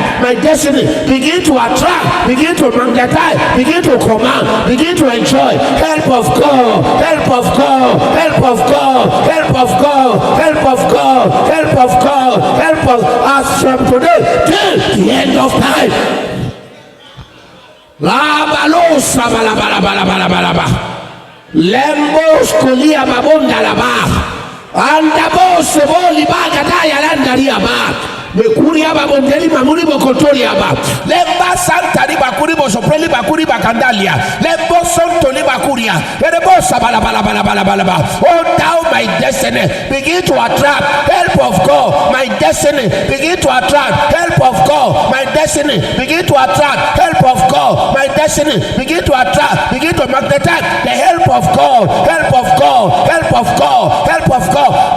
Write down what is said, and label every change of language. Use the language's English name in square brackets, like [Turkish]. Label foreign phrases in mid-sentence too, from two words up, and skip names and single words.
[English] My destiny, begin to attract, begin to magnetize, begin to command, begin to enjoy help of God, help of God, help of God, help of God, help of God, help of God, help of us from today till the end of time. La bosa balabalabalaba. Lembos kulia mabonda laba. Anda bosa boli baga daya landa liaba. Bekuria babondeli mamuri bokotori aba. Lemba santa li bakuri bosopreli bakuri bakandalia. Lembo sonto li bakuria. Erebo sabala. Oh, thou my destiny, begin to attract help of God. My destiny, begin to attract help of God. My destiny, begin to attract help of God. My destiny, begin to attract, begin to magnetize the help of God. Help of God. Help of God. Help of God.